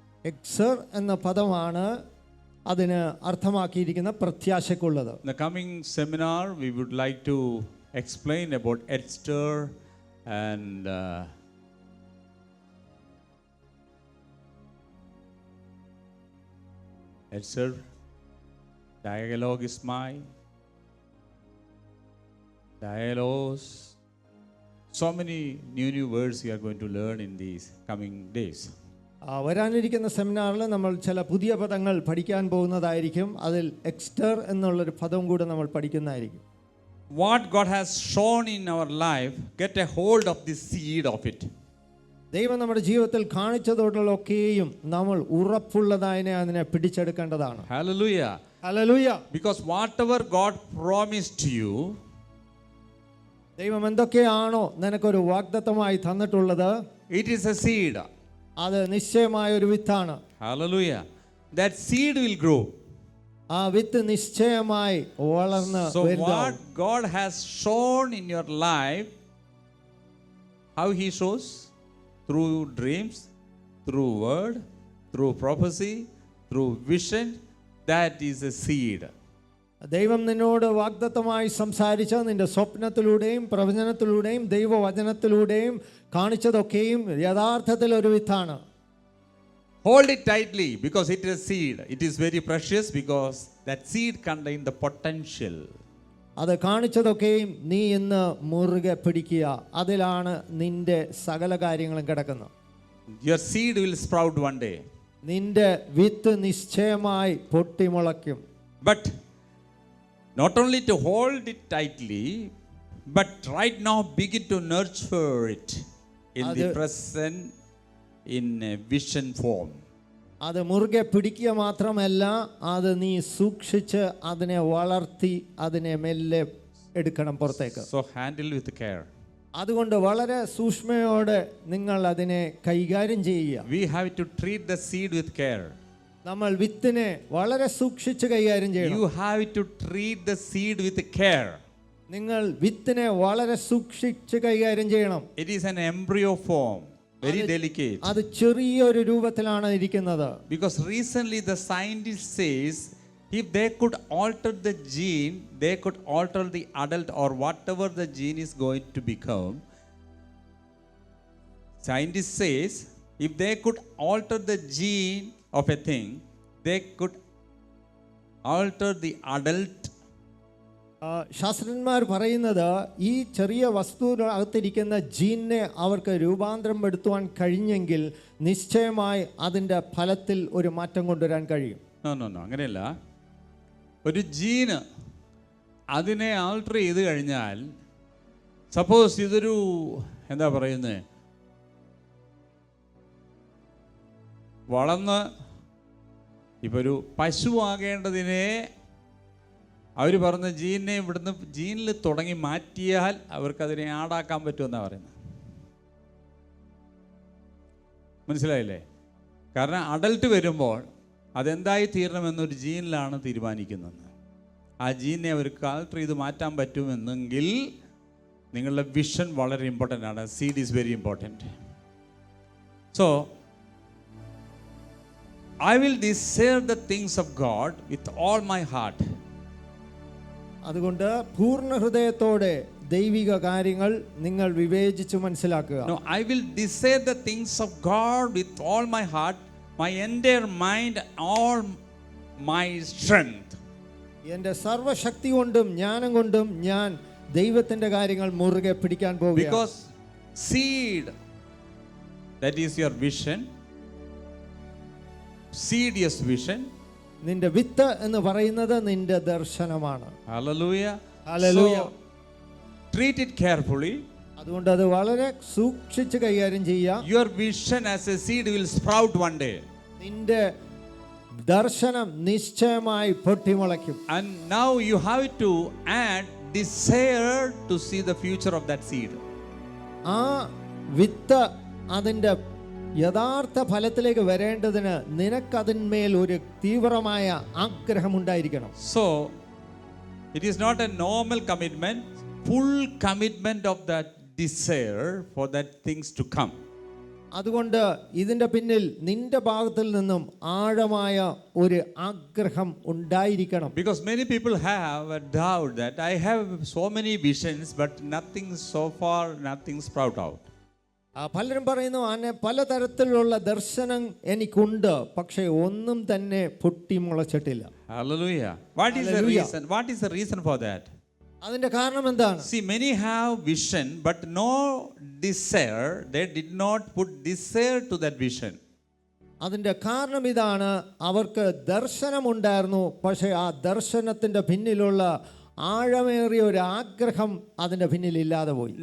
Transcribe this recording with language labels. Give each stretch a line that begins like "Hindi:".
Malayalam: എക്സർ എന്ന പദമാണ് അതിന് അർത്ഥമാക്കിയിരിക്കുന്ന പ്രത്യാശക്കുള്ളത്.
English: In the coming seminar we would like to explain about Esther and Esther, dialogue is my dialogues. So many new words we are going to learn in these coming days.
Malayalam: വരാനിരിക്കുന്ന സെമിനാറിൽ നമ്മൾ ചില പുതിയ പദങ്ങൾ പഠിക്കാൻ പോകുന്നതായിരിക്കും. അതിൽ എക്സ്റ്റർ എന്നുള്ളൊരു പദം കൂടെ നമ്മൾ പഠിക്കുന്നതായിരിക്കും.
English: What God has shown in our life, get a hold of the seed of it.
Malayalam: ദൈവം നമ്മുടെ ജീവിതത്തിൽ കാണിച്ചതോടുള്ളൊക്കെയും നമ്മൾ ഉറപ്പുള്ളതായതിനെ അതിനെ പിടിച്ചെടുക്കേണ്ടതാണ്.
English: Hallelujah.
Malayalam: Hallelujah.
English: Because whatever God promised you,
Malayalam: ദൈവം എന്തൊക്കെയാണോ നിനക്കൊരു വാഗ്ദത്തമായി തന്നിട്ടുള്ളത്,
English: it is a seed.
Malayalam: അത് നിശ്ചയമായ ഒരു വിത്താണ്.
English: Hallelujah. That seed will grow.
Malayalam: ആ വിത്ത് നിശ്ചയമായി വളർന്ന്
English: So
Malayalam: വലുതാവും.
English: what God has shown in your life, how He shows? Through dreams, through word, through prophecy, through vision, that is a seed.
Malayalam: ദൈവം നിന്നോട് വാഗ്ദത്തമായി സംസാരിച്ച നിന്റെ സ്വപ്നത്തിലൂടെയും പ്രവചനത്തിലൂടെയും ദൈവവചനത്തിലൂടെയും കാണിച്ചതൊക്കെയും യഥാർത്ഥത്തിൽ ഒരു വിത്താണ്.
English: Hold it tightly because it is seed. It is very precious because that seed contains the potential.
Malayalam: അത് കാണിച്ചതൊക്കെയും നീ ഇന്ന് മുറുകെ പിടിക്കുക. അതിലാണ് നിന്റെ സകല കാര്യങ്ങളും കിടക്കുന്നത്.
English: Your seed will sprout one day.
Malayalam: നിന്റെ വിത്ത് നിശ്ചയമായി പൊട്ടിമുളയ്ക്കും.
English: But not only to hold it tightly, but right now begin to nurture it in the present in a vision form.
Malayalam: അത് മുറുകെ പിടിക്കുക മാത്രമല്ല, അത് നീ സൂക്ഷിച്ച് അതിനെ വളർത്തി അതിനെ മെല്ലെ എടുക്കണം പുറത്തേക്ക്.
English: So handle with care.
Malayalam: അതുകൊണ്ട് വളരെ സൂക്ഷ്മയോടെ നിങ്ങൾ അതിനെ കൈകാര്യം ചെയ്യുക.
English: We have to treat the seed with care.
Malayalam: നമ്മൾ വിത്തിനെ വളരെ സൂക്ഷിച്ച് കൈകാര്യം ചെയ്യണം.
English: You have to treat the seed with care.
Malayalam: നിങ്ങൾ വിത്തിനെ വളരെ സൂക്ഷിച്ച് കൈകാര്യം ചെയ്യണം.
English: It is an embryo form, very delicate.
Malayalam: അത് ചെറിയൊരു രൂപത്തിലാണ് ഇരിക്കുന്നത്.
English: Because recently the scientist says if they could alter the gene, they could alter the adult or whatever the gene is going to become. Scientist says if they could alter the gene of a thing, they could alter the adult.
Malayalam: ശാസ്ത്രജ്ഞന്മാർ പറയുന്നത് ഈ ചെറിയ വസ്തുവിനകത്തിരിക്കുന്ന ജീനിനെ അവർക്ക് രൂപാന്തരപ്പെടുത്തുവാൻ കഴിഞ്ഞെങ്കിൽ നിശ്ചയമായി അതിൻ്റെ ഫലത്തിൽ ഒരു മാറ്റം കൊണ്ടുവരാൻ കഴിയും. നോ അങ്ങനെയല്ല. ഒരു ജീന് അതിനെ ആൾട്ടർ ചെയ്ത് കഴിഞ്ഞാൽ, സപ്പോസ് ഇതൊരു എന്താ പറയുന്നത്, വളർന്ന് ഇപ്പോൾ ഒരു പശു ആകേണ്ടതിനെ അവർ പറഞ്ഞ ജീനിനെ ഇവിടുന്ന് ജീനിൽ തുടങ്ങി മാറ്റിയാൽ അവർക്കതിനെ ആടാക്കാൻ പറ്റുമെന്നാണ് പറയുന്നത്. മനസ്സിലായില്ലേ? കാരണം അഡൽട്ട് വരുമ്പോൾ അതെന്തായി തീരണമെന്നൊരു ജീനിലാണ് തീരുമാനിക്കുന്നത്. ആ ജീനിനെ അവർക്ക് ആൾട്ടർ ചെയ്ത് മാറ്റാൻ പറ്റുമെന്നെങ്കിൽ നിങ്ങളുടെ വിഷൻ വളരെ ഇമ്പോർട്ടൻ്റ് ആണ്.
English: Seed is very important. So I will desire the things of God with all my heart.
Malayalam: അതുകൊണ്ട് പൂർണ്ണ ഹൃദയത്തോടെ ദൈവിക കാര്യങ്ങൾ നിങ്ങൾ വിവേചിച്ച് മനസ്സിലാക്കുക.
English: No, I will desire the things of God with all my heart, my entire mind, all my strength.
Malayalam: എൻ്റെ സർവശക്തി കൊണ്ടും ജ്ഞാനം കൊണ്ടും ഞാൻ ദൈവത്തിൻ്റെ കാര്യങ്ങൾ മുറുകെ പിടിക്കാൻ പോകുകയാണ്.
English: Because seed, that is your vision. Seed is vision.
Malayalam: നിന്റെ വിത്ത് എന്ന് പറയുന്നത് നിന്റെ ദർശനമാണ്.
English: Hallelujah. Hallelujah. So, treat it carefully.
Malayalam: അതുകൊണ്ട് അത് വളരെ സൂക്ഷിച്ച് കൈകാര്യം ചെയ്യുക.
English: Your vision as a seed will sprout one day.
Malayalam: നിന്റെ ദർശനം നിശ്ചയമായി പൊട്ടിമുളയ്ക്കും.
English: And now you have to add desire to see the future of that seed.
Malayalam: ആ വിത്ത് അതിൻ്റെ യഥാർത്ഥ ഫലത്തിലേക്ക് വരേണ്ടതിന് നിനക്കതിന്മേൽ ഒരു തീവ്രമായ ആഗ്രഹം ഉണ്ടായിരിക്കണം.
English: So it is not a normal commitment, full commitment of that desire for that things to come.
Malayalam: അതുകൊണ്ട് ഇതിൻ്റെ പിന്നിൽ നിന്റെ ഭാഗത്തിൽ നിന്നും ആഴമായ ഒരു ആഗ്രഹം ഉണ്ടായിരിക്കണം.
English: Because many people have a doubt that I have so many visions but nothing so far, nothing sprout out.
Malayalam: പലരും പറയുന്നു പലതരത്തിലുള്ള ദർശനം എനിക്കുണ്ട്, പക്ഷേ ഒന്നും തന്നെ പൊട്ടി മുളച്ചിട്ടില്ല.
English: Hallelujah. What is the reason? What is the reason for that?
Malayalam: അതിന്റെ കാരണം എന്താണ്?
English: See, many have vision but no desire. They did not put desire to that vision.
Malayalam: അതിന്റെ കാരണം ഇതാണ്, അവർക്ക് ദർശനമുണ്ടായിരുന്നു, പക്ഷേ ആ ദർശനത്തിന്റെ പിന്നിലുള്ള ആഴമേറിയ ഒരു ആഗ്രഹം അതിന്റെ പിന്നിൽ ഇല്ലാതെ പോയി.